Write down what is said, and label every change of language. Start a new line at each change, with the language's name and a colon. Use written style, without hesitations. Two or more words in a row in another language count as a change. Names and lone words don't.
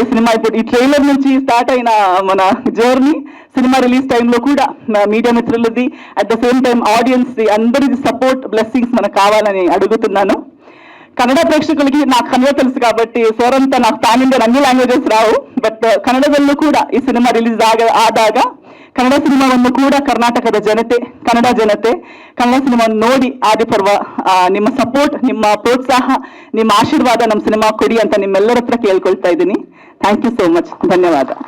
Telugu: ఈ సినిమా ఇప్పుడు ఈ ట్రైలర్ నుంచి స్టార్ట్ అయిన మన జర్నీ, సినిమా రిలీజ్ టైంలో కూడా మీడియా మిత్రులది,
English: at the same time
Telugu: ఆడియన్స్ అందరిది
English: support, blessings
Telugu: మనకు కావాలని అడుగుతున్నాను. కన్నడ ప్రేక్షకులకి నాకు కన్నడ తెలుసు కాబట్టి, సార్ అంతా నాకు పాన్ ఇండియన్ అన్ని లాంగ్వేజెస్ రావు, బట్
Kannada: ಕನ್ನಡದಲ್ಲೂ ಕೂಡ ಈ ಸಿನಿಮಾ ರಿಲೀಸ್ ಆದಾಗ ಕನ್ನಡ ಸಿನಿಮಾವನ್ನು ಕೂಡ ಕರ್ನಾಟಕದ ಜನತೆ, ಕನ್ನಡ ಜನತೆ ಕನ್ನಡ ಸಿನಿಮಾವನ್ನು ನೋಡಿ ಆದಿಪರ್ವ ನಿಮ್ಮ ಸಪೋರ್ಟ್, ನಿಮ್ಮ ಪ್ರೋತ್ಸಾಹ, ನಿಮ್ಮ ಆಶೀರ್ವಾದ ನಮ್ಮ ಸಿನಿಮಾ ಕೊಡಿ ಅಂತ ನಿಮ್ಮೆಲ್ಲರ ಹತ್ರ ಕೇಳ್ಕೊಳ್ತಾ ಇದ್ದೀನಿ.
English: thank you so much, ధన్యవాద.